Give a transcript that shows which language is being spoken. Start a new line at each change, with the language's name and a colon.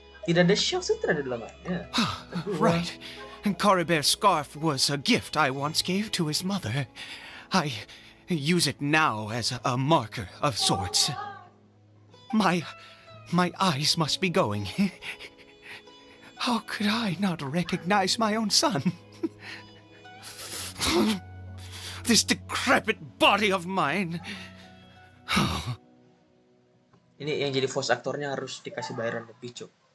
Indonesian: Tidak ada Shell Sutra di dalamnya.
English: Right. Cory Bear's scarf was a gift I once gave to his mother. I use it now as a marker of sorts. My eyes must be going. How could I not recognize my own son? This decrepit body of mine.
Indonesian: Ini yang jadi voice aktornya harus dikasih bayaran lebih, Cok.